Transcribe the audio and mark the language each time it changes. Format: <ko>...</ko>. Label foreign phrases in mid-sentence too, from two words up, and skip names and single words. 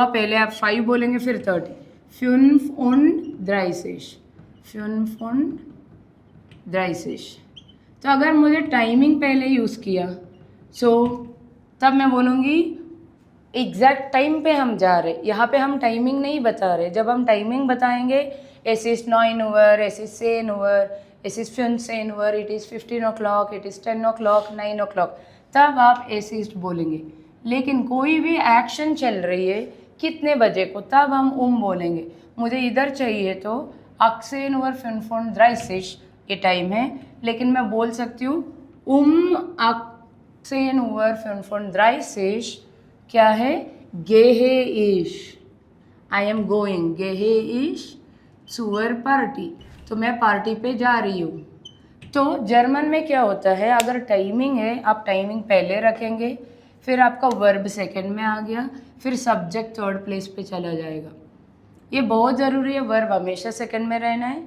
<hi>पहले आप 5 बोलेंगे फिर 30. 35. 35. तो अगर मुझे टाइमिंग पहले यूज़ किया, सो तब मैं बोलूँगी</hi> <en>exact time</en> <hi>पे हम जा रहे। यहाँ पे हम टाइमिंग नहीं बता रहे। जब हम टाइमिंग बताएंगे,</hi> <de>es ist 9 Uhr, es ist 10 Uhr, es ist 15 Uhr,</de> <en>it is 15 o'clock, it is 10 o'clock, 9 o'clock,</en> <hi>तब आप</hi> <de>es ist</de> <hi>बोलेंगे। लेकिन कोई भी एक्शन चल रही है कितने बजे को, तब हम बोलेंगे। मुझे इधर चाहिए तो 18 Uhr 35 ये टाइम है, लेकिन मैं बोल सकती हूँ 18 Uhr 35 क्या है?</hi> <de>gehe ich,</de> <en>I am going,</en> <de>gehe ich zur Party,</de> <hi>तो मैं पार्टी पे जा रही हूँ। तो जर्मन में क्या होता है, अगर टाइमिंग है, आप टाइमिंग पहले रखेंगे, फिर आपका वर्ब सेकंड में आ गया, फिर</hi> <en>subject third place</en> <hi>पे चला जाएगा। ये बहुत ज़रूरी है, वर्ब हमेशा सेकंड में रहना है।</hi>